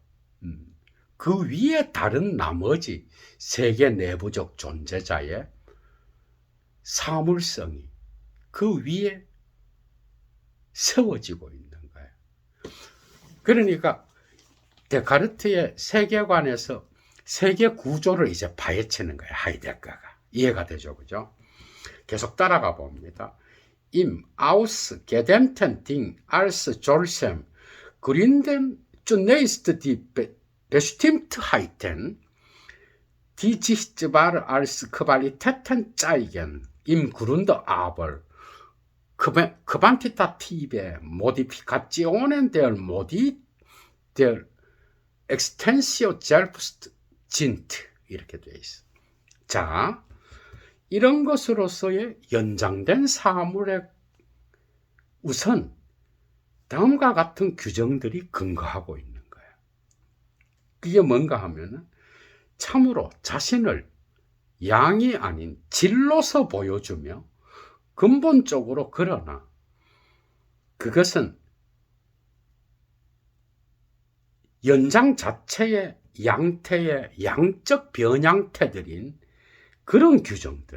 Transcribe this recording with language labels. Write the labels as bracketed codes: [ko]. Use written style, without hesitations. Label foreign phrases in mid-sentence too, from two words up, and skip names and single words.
[ko] 그 위에 다른 나머지 세계 내부적 존재자의 사물성이 그 위에 세워지고 있는 거예요. 그러니까 데카르트의 세계관에서 세계 구조를 이제 파헤치는 거예요. 하이데거가. 이해가 되죠? 그죠? 계속 따라가 봅니다. [de] Im Ausgedehnten Ding als solchem gründen zunächst die Bestimmtheiten, die sichtbar als Qualitäten zeigen, im Grunde aber quantitative Modifikationen der Modi der Extensio selbst sind. [ko] 이렇게 되어 있어. 자, 이런 것으로서의 연장된 사물에 우선 다음과 같은 규정들이 근거하고 있는 거예요. 그게 뭔가 하면은 참으로 자신을 양이 아닌 질로서 보여주며 근본적으로 그러나 그것은 연장 자체의 양태의 양적 변양태들인 그런 규정들.